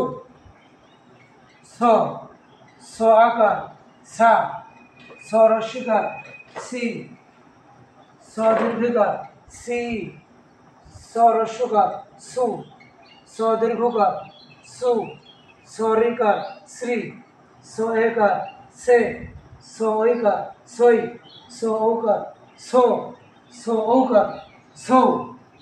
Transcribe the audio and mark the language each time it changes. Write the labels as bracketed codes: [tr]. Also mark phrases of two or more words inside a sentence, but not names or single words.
[bn] ছ, ছ আকার ছা, ছ রস্যিকার সি, ছ দীর্ঘিকার সি, ছ রস্যকার সু, ছ দীর্ঘকার সু, ছ রিকার শ্রী, ছ একার সে, ছ ঐকার সই, ছ ঔকার ছো, ছ ঔকার ছৌ।